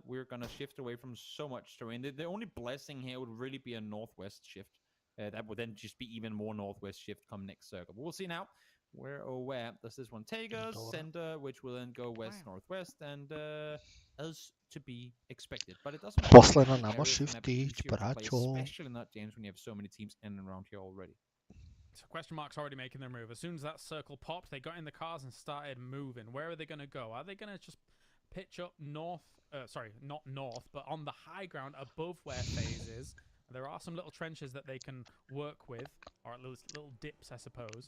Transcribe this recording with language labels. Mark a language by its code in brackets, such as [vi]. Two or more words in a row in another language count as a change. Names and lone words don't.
[en] We're going to shift away from so much terrain. The only blessing here would really be a northwest shift. That would then just be even more northwest shift come next circle. But we'll see now. Where does this one take us? Center, which will then go west-northwest, and as to be expected. But it doesn't [sr] Posle na nama shiftić, braćo. [en] Especially not, James, when you have so many teams in and around here already. So already making their move. As soon as that circle popped, they got in the cars and started moving. Where are they going to go? Are they going to just pitch up north? Sorry, not north, but on the high ground above where FaZe is. There are some little trenches that they can work with, or at least little dips, I suppose.